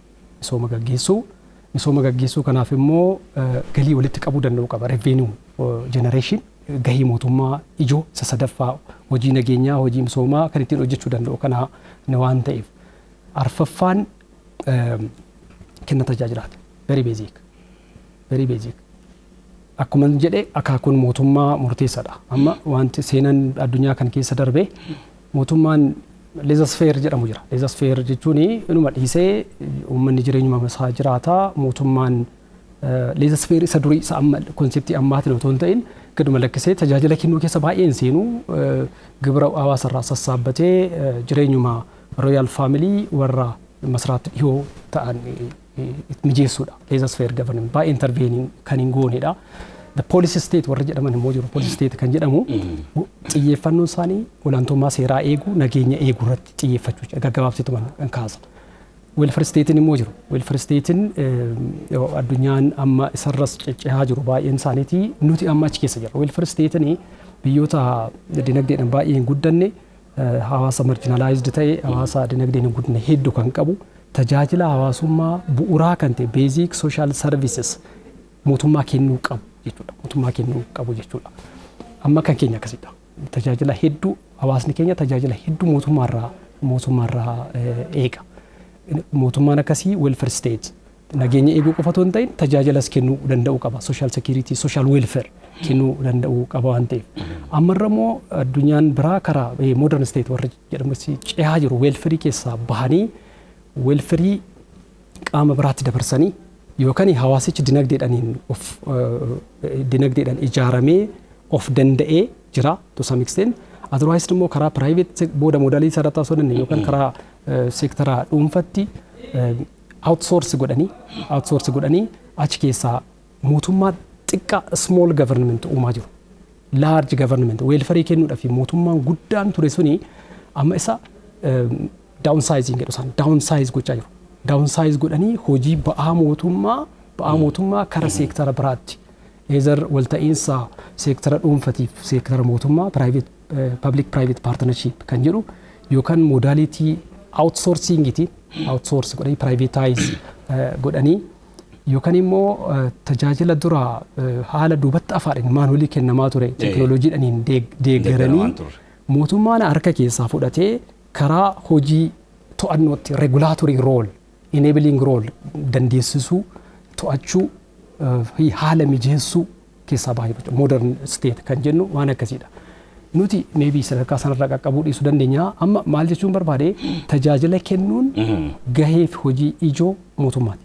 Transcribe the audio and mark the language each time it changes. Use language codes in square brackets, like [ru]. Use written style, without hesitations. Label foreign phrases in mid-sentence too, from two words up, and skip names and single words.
[om] Misooma gaggeessuu kanaaf immoo galii walitti qabuu danda'u qaba. [en] Revenue generation [om] gahii mootummaa ijoo isa sadaffaa hojii nageenyaa hojii misoomaa kan ittiin hojjechuu danda'u kana waan ta'eef. Arfaffaan kenna tajaajilaati. [en] Very basic. [om] Akkuma jedhe akaakuun mootummaa murteessaadha. Amma wanti seenaan addunyaa kan keessa darbe mootummaan laissez-faire jedhamu jira. Laissez-faire jechuun inuma dhiisee uummanni jireenyuma isaa jiraata. Mootummaan laissez-faire isa durii isa amma konseptii ammaatiin otoo hin ta'in gaduma lakkisee tajaajila kennuu keessa baay'een seenuu gibira hawaasarraa sassaabbatee jireenyuma [en] royal family [om] warra masraatti dhiyoo ta'an mijeessuudha. [en] Laissez-faire government [om] baay'ee intervening kan hin goonedha. [en] The policy state [om] warra jedhaman immoo jiru. [en] Policy state [om] kan jedhamu xiyyeeffannoon isaanii olaantummaa seeraa eeguu nageenya eeguu irratti xiyyeeffachuu gaggabaabsituman kan kaasa. [en] Welfare statein [om] immoo jiru. [en] Welfare statein [om] addunyaan amma isarras ceccehaa jiru baay'een isaaniitii nuti amma achi keessa jirra. [en] Welfare statein [om] biyyoota dinagdeedhaan baay'ee hin guddanne hawaasa marginalized ta'e hawaasa dinagdeen hin guddanne hedduu kan qabu. Tajaajila hawaasummaa bu'uuraa kan ta'e [en] basic social services [om] mootummaa kennuu qabu jechuudha. Amma kan keenya akkasiidha. Tajaajila hedduu hawaasni keenya tajaajila hedduu mootummaarraa eega. Mootummaan akkasii [en] welfare state [om] nageenya eeguu qofa otoo hin ta'in tajaajilas kennuu danda'uu qaba. [en] Social security, social welfare [om] kennuu danda'uu qaba waan ta'eef. Ammarra immoo addunyaan biraa karaa [en] modern state [om] warra jedhamu cehaa jiru welfare keessaa bahanii welfare qaama biraatti dabarsanii yookaan hawaasichi dinagdeedhaan ijaaramee of danda'ee jira [en] to some extent. [om] Otherwise immoo karaa private booda moodalii sararraa osoo dandeenye yookaan karaa seektaraa dhuunfatti outsource godhanii achi keessaa mootummaa xiqqaa [en] small government [om] uumaa jiru. [en] Large government [om] welfare kennuudhaaf mootummaan guddaan ture suni amma isa downsizing jedhu downsize gochaa jiru. Downsize godhanii hojii ba'aa mootummaa kara seektara biraatti eezar walta'iinsa seektara dhuunfatiif seektara mootummaa public [en] private partnership [om] kan jedhu yookaan modalitii outsourcingiti outsource godhanii privatize godhanii yookaan immoo tajaajila dura haala duubatti afaadhaan maanolii kennamaa ture teknooloojiidhaan deeggaranii mootummaan harka keessaa fudhatee karaa hojii to'annootti [en] regulatory role enabling role [om] dandeessisuu to'achuu haala mijeessuu keessaa baay'ee [en] modern state [om] kan jennu waan akkasiidha. Nuti maybe sadarkaa sanarraa qaqqabuu dhiisuu dandeenya. Amma maal jechuun barbaade tajaajila kennuun gahee fi hojii ijoo mootummaati.